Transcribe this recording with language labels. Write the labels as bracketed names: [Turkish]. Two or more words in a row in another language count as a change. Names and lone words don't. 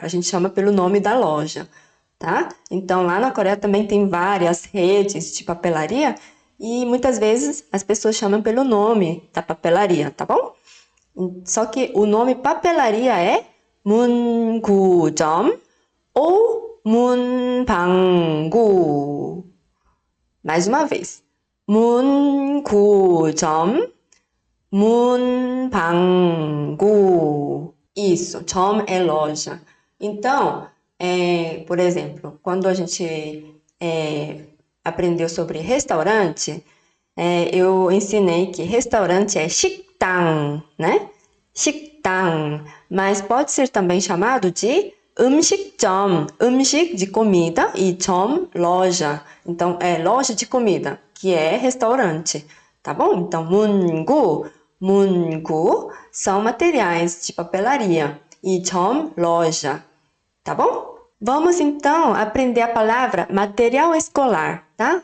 [Portuguese] A gente chama pelo nome da loja, tá? Então, lá na Coreia também tem várias redes de papelaria e muitas vezes as pessoas chamam pelo nome da papelaria, tá bom? Só que o nome papelaria é 문구점 ou 문방구. Mais uma vez. [Korean] 문구점, 문방구. [Portuguese] Isso, 점 é loja. Então, por exemplo, quando a gente aprendeu sobre restaurante, eu ensinei que restaurante é 식당, né? 식당, mas pode ser também chamado de 음식점, 음식 de comida e 점, loja. Então, é loja de comida, que é restaurante, tá bom? Então, 문구, 문구 são materiais de papelaria e 점, loja, tá bom? Vamos então aprender a palavra material escolar, tá?